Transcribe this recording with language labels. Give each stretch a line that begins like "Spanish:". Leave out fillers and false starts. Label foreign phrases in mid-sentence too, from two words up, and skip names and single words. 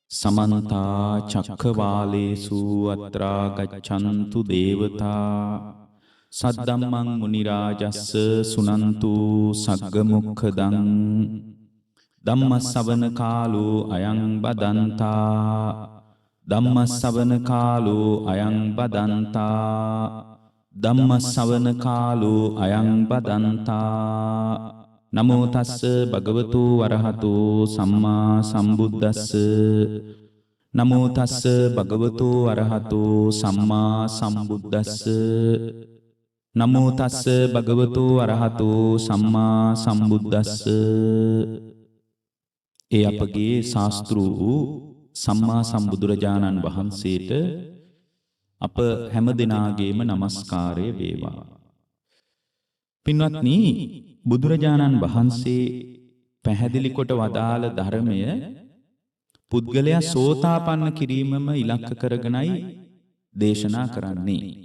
Pali: समन्ता चक्रवालेषु अत्रा गच्छन्तु देवता सद्दम्मं मुनिराजस्स सुनन्तु सग्गमुखदं ධම්මස්සවන කාලෝ අයං බදන්තා ධම්මස්සවන කාලෝ අයං බදන්තා ධම්මස්සවන කාලෝ අයං බදන්තා නමෝ තස්ස භගවතු වරහතෝ සම්මා සම්බුද්දස්ස නමෝ තස්ස භගවතු වරහතෝ සම්මා සම්බුද්දස්ස නමෝ තස්ස භගවතු වරහතෝ සම්මා සම්බුද්දස්ස
Sinhala: ඒ අපගේ ශාස්ත්‍රූ වූ සම්මා සම්බුදුරජාණන් වහන්සේට අප හැම දිනාගේම নমස්කාරය වේවා. පින්වත්නි, බුදුරජාණන් වහන්සේ පැහැදිලි කොට වදාළ ධර්මය පුද්ගලයා සෝතාපන්න කිරීමම ඉලක්ක කරගෙනයි දේශනා කරන්නේ.